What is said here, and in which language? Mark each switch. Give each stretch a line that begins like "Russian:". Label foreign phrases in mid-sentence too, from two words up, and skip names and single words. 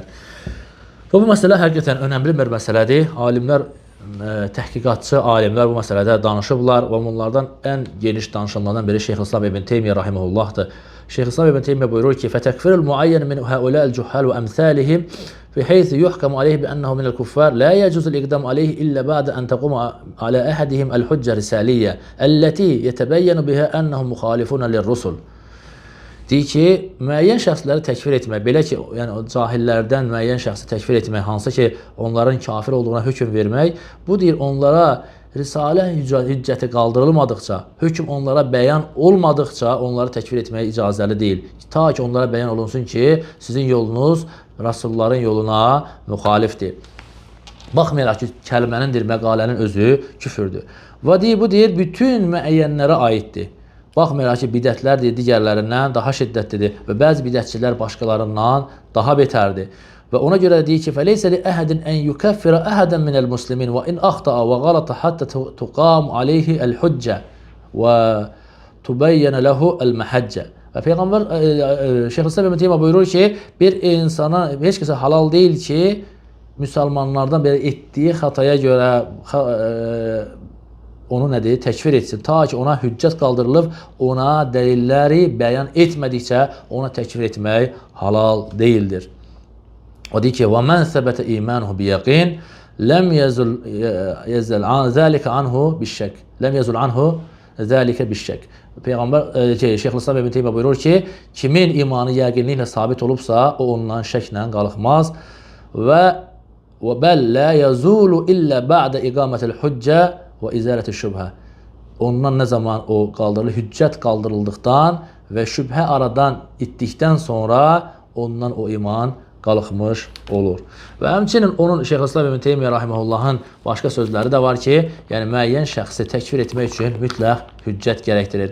Azerbaijani: Və bu məsələ həqiqətən önəmli bir məsələdir. Alimlər, təhqiqatçı alimlər bu məsələdə danışıblar və bunlardan ən geniş danışanlardan biri Şeyxülislam İbn Teymiyyə rahimehullahdır.
Arabic: Şeyxülislam İbn Teymiyyə
Azerbaijani: buyurur ki:
Arabic: "فتكفير المعين من هؤلاء الجهال وأمثالهم بحيث يحكم عليه بأنه من الكفار لا يجوز الإقدام عليه إلا بعد أن تقوم على أحدهم الحجة الرسالية التي يتبين بها أنهم مخالفون للرسل."
Azerbaijani: Deyir ki, müəyyən şəxsləri təkfir etmək, belə ki, yəni o cahillərdən müəyyən şəxsi təkfir etmək, hansı ki, onların kafir olduğuna hökm vermək, bu deyir onlara risalə hüccəti qaldırılmadıqca, hökm onlara bəyan olmadıqca onları təkfir etməyə icazəli deyil. Ta ki, onlara bəyan olunsun ki, sizin yolunuz Rasulların yoluna müxalifdir. Baxmayaraq ki, kəlmənin, məqalənin özü küfürdür. Və deyir, bu deyir, bütün müəyyənlərə aiddir. Baxmayaraq ki, bidətlər deyir, digərlərindən daha şiddətlidir və bəzi bidətçilər başqalarından daha betərdir. Və ona görə deyir ki,
Arabic: فَلَيْسَ لِأَهَدٍ أَنْ يُكَفِّرَ أَهَدًا مِنَ الْمُسْلِمِينَ وَإِنْ أَخْطَأَ وَغَلَطَ حَتَّى تُقَامُ عَلَيْهِ الْحُجَّةُ وَتُبَيَّنَ لَهُ الْمَحَجَّةُ.
Azerbaijani: Və Peyğəmbər Şeyxülislam İbn Teymiyyə buyurur ki, bir insana heç kəsə halal deyil ki, müsəlmanlardan belə etdiyi xataya görə onu nədir? Təkfir etsin. Ta ki, ona hüccət qaldırılıb, ona dəlilləri bəyan etmədikcə ona təkfir etmək halal deyildir. O deyir ki,
Arabic: وَمَنْ ثَبَتَ إِيمَانُهُ بِيَقِينَ لَمْ يَزَلْ ذَلِكَ عَنْهُ بِالشَّكِّ لَمْ يَزُلْ عَنْهُ ذَلِكَ بِالشَّكِّ.
Azerbaijani: Peyğəmbər Şeyxülislam İbn Teymiyyə buyurur ki, kimin imanı yəqinliklə sabit olubsa, o ondan şəklə qalxmaz və
Arabic: بل لا يزول إلا بعد إقامة الحجة وإزالة الشبهة.
Azerbaijani: Ondan nə zaman o qaldırılır, hüccət qaldırıldıqdan və şübhə aradan itdikdən sonra ondan o iman qalxmış olur. Və həmçinin onun Şeyxülislam İbn Teymiyyə rahimehullahın başqa sözləri də var ki, yəni müəyyən şəxsi təkfir etmək üçün mütləq hüccət gərəkdirir.